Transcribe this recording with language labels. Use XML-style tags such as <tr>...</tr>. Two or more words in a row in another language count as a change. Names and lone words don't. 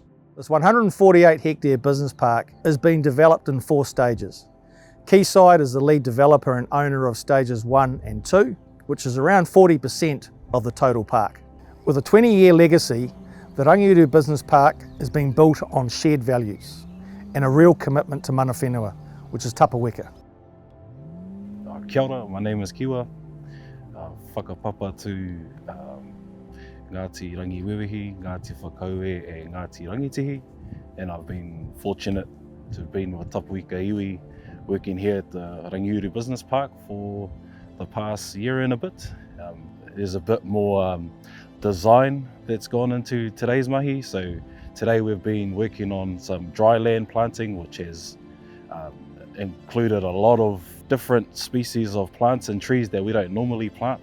<en>This 148 hectare business park is being developed in 4 stages. Quayside is the lead developer and owner of stages 1 and 2, which is around 40% of the total park. With a 20-year legacy, the Rangiuru Business Park is being built on shared values and a real commitment to</en> <mi>mana whenua,</mi> <en>which is Tapuika.</en> <mi>Kia ora,</mi> <en>my name is Kiwa. Whakapapa to Ngāti Rangiwewehi, Ngāti Whakauē and Ngāti Rangitihi, and I've been fortunate to have been with Tapuika iwi, working here at the Rangiuru Business Park for the past year and a bit. There's a bit more design that's gone into today's mahi. So today we've been working on some dry land planting, which has included a lot of different species of plants and trees that we don't normally plant.</en>